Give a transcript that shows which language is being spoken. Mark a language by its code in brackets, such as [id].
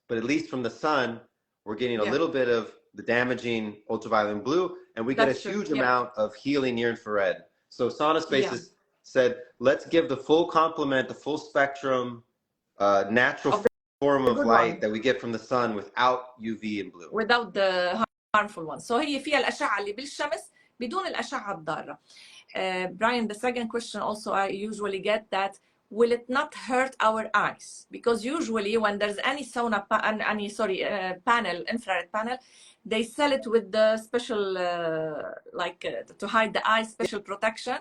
[en] But at least from the sun, we're getting a little bit of the damaging ultraviolet and blue, and we get a huge amount of healing near infrared. So SaunaSpace has said, let's give the full complement, the full spectrum, natural form of light that we get from the sun without UV and blue. Without the harmful ones. [ar] So هي فيها الأشعة اللي بالشمس بدون الأشعة الضارة. [en] Brian, the second question also I usually get that, will it not hurt our eyes? Because usually when there's any sauna, panel, infrared panel, they sell it with the special, to hide the eye, special protection.